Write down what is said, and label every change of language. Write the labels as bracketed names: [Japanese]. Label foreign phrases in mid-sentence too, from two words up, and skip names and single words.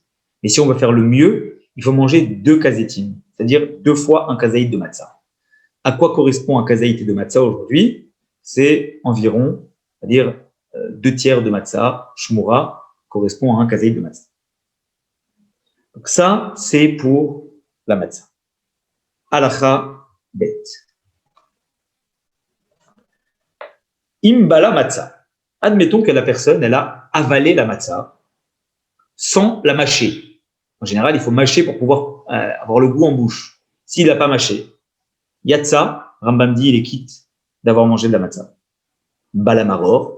[French] Mais si on veut faire le mieux, il faut manger 2 kazetim, c'est-à-dire 2 fois un kazaït de matzah. À quoi correspond un kazaït de matzah aujourd'hui? C'est environ, c'est-à-dire 2 tiers de matzah, shmura, correspond à un kazaït de matzah. Donc ça, c'est pour la matzah. [Hebrew] הלכה ב'. אם בלע מצה. [French] Admettons que la personne, elle a avalé la matzah sans la mâcher. En général, il faut mâcher pour pouvoir avoir le goût en bouche. S'il n'a pas mâché, yatsa, Rambam dit, il est quitte d'avoir mangé de la matzah. [Hebrew] בלע מרור.